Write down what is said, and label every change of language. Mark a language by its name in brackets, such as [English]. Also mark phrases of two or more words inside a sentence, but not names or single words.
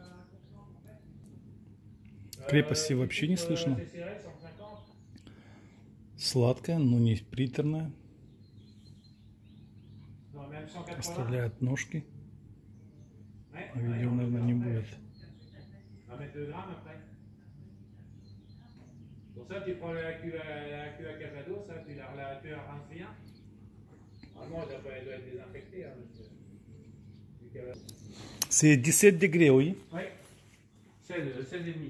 [Russian] Крепости вообще не слышно. Сладкая, но не приторная. Оставляет ножки. А видео, наверное, не будет. [French] Pour ça, tu prends la cuve à Calvados, ça, tu la rinces bien. Normalement, elle doit être désinfectée. Hein, C'est 17 degrés, oui? Oui, 16,5.